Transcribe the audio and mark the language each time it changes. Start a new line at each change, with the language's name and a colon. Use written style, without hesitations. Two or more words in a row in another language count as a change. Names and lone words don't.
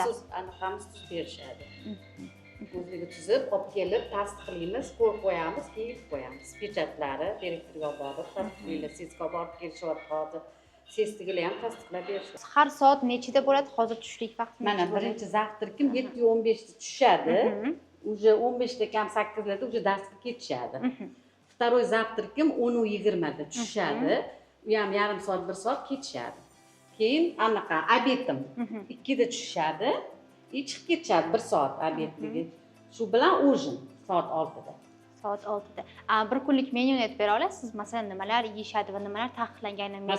Uzbek: Maxsus anaqamiz tuzib berishadi. O'zligi tuzib, olib kelib, tasdiqlaymiz, qo'yamiz, keyin qo'yamiz. Pechatlari direktorga borib, tasdiqlaymiz, sesga borib kelishyapti hozir. Sesdigilar ham tasdiqlab berishadi. Har soat nechida bo'ladi? Hozir tushlik vaqti mana birinchi zavtrkim 7:15 da tushadi. Уже 15 da kam 8 larda уже darsga ketishadi.
Russian: Второй завтракim
Uzbek: 10:20 da tushadi. U ham yarim soat, 1 soat ketishadi. Keyin anaqa obedim 2 da tushadi. Chiqib ketishadi 1 soat obedligi. Shu bilan ujin soat 6 da. Soat 6 da. Bir kunlik menyuni aytib bera olasiz? Masalan, nimalar yeyishadi va nimalar taqiqlanganini menyu.